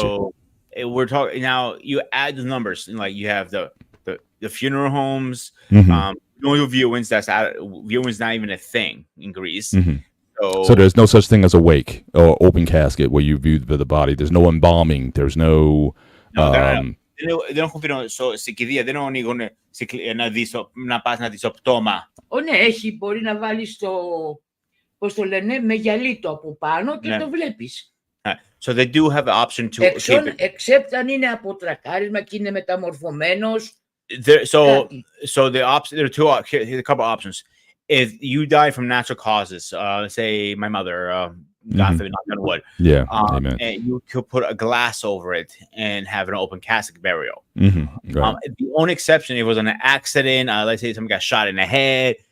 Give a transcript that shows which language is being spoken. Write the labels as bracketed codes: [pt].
[en] So we're talking now. You add the numbers, and like you have the funeral homes. Mm-hmm. No viewings. Viewings not even a thing in Greece. Mm-hmm. So So there's no such thing as a wake or open casket where you view the body. There's no embalming. There's no. [el] no, δεν έχουν πει σε κηδεία, δεν ανοίγουν να πας να δεις το πτώμα. Ναι, μπορεί να βάλεις πώς το λένε, με γυαλίτο από πάνω και το βλέπεις. [en] So they do have the option to [el] except αν είναι από τρακάρισμα και είναι μεταμορφωμένος. [en] So there are a couple options. If you die from natural causes, say my mother, God forbid, knock on wood. Yeah, amen. And you could put a glass over it and have an open casket burial. Mm-hmm. Right. The only exception, it was an accident. Let's say someone got shot in the head.